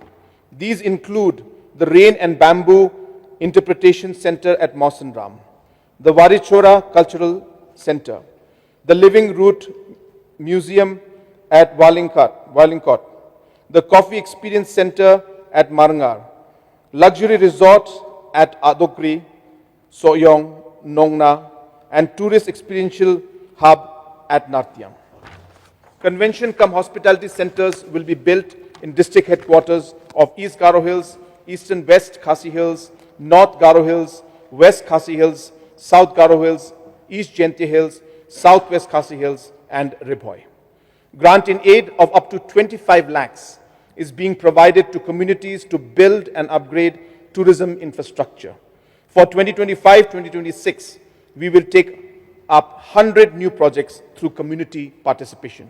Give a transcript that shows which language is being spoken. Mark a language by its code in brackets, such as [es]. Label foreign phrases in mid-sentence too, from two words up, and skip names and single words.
[en] These include the Rain and Bamboo Interpretation Center at Mausanram, the Varichora Cultural Center, the Living Root Museum at Walinkot, the Coffee Experience Center at Marangar, luxury resort at Adokri, Soyong, Nongna, and tourist experiential hub at Nartiam. Convention cum hospitality centers will be built in district headquarters of East Garo Hills, Eastern West Khasi Hills, North Garo Hills, West Khasi Hills, South Garo Hills, East Jayante Hills, Southwest Khasi Hills, and Ribhoi. Grant in aid of up to 25 lakhs is being provided to communities to build and upgrade tourism infrastructure. For 2025-2026, we will take up 100 new projects through community participation.